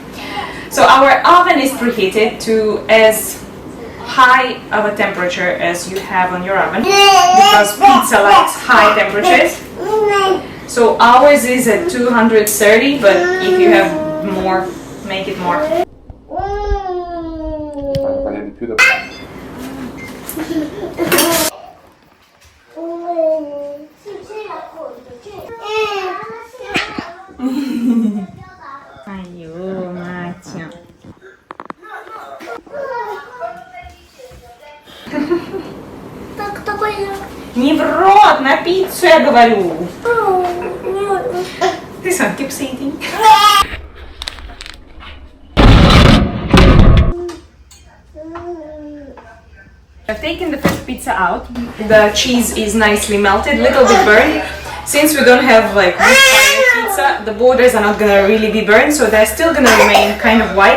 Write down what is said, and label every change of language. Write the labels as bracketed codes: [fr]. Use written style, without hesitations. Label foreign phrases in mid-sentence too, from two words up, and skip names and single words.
[en] So our oven is preheated to as high of a temperature as you have on your oven, because pizza likes high temperatures. So ours is at 230, but if you have more, make it more. [it] Taglia di più da... Aiuto, Marzia. [ru] Так, такой. Не в рот, на пиццу я говорю. [en] This one keeps eating. I've taken the first pizza out. The cheese is nicely melted, little bit burned. Since we don't have like wood fire pizza, the borders are not gonna really be burned, so they're still gonna remain kind of white.